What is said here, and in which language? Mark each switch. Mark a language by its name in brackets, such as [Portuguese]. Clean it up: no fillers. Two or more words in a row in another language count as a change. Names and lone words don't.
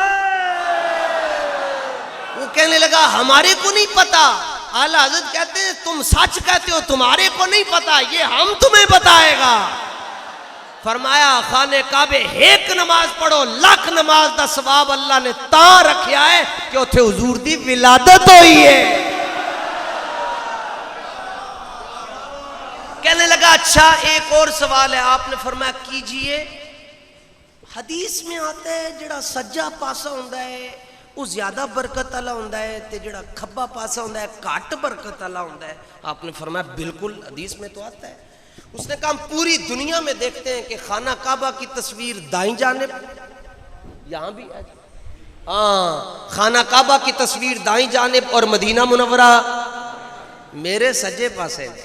[Urdu] وہ کہنے لگا ہمارے کو نہیں پتا اعلیٰ حضرت کہتے ہیں تم سچ کہتے ہو تمہارے کو نہیں پتا یہ ہم تمہیں بتائے گا فرمایا خانہ کعبے ایک نماز پڑھو 1,00,000 [Punjabi] نماز دا ثواب اللہ نے تاں رکھیا ہے کہ اتھے حضور دی ولادت ہوئی ہے [Urdu] کہنے لگا اچھا ایک اور سوال ہے آپ نے فرمایا کیجئے حدیث میں آتا ہے [Punjabi] جڑا سجا پاسا ہوندا ہے وہ زیادہ برکت والا ہوندا ہے تے جڑا کھبا پاسا ہوندا ہے گھٹ برکت والا ہوندا ہے [Urdu] آپ نے فرمایا بالکل حدیث میں تو آتا ہے اس نے کہا ہم پوری دنیا میں دیکھتے ہیں کہ خانہ کعبہ کی تصویر دائیں جانب یہاں بھی ہے ہاں خانہ کعبہ کی تصویر دائیں جانب اور مدینہ منورہ [Punjabi] میرے سجے پاسے.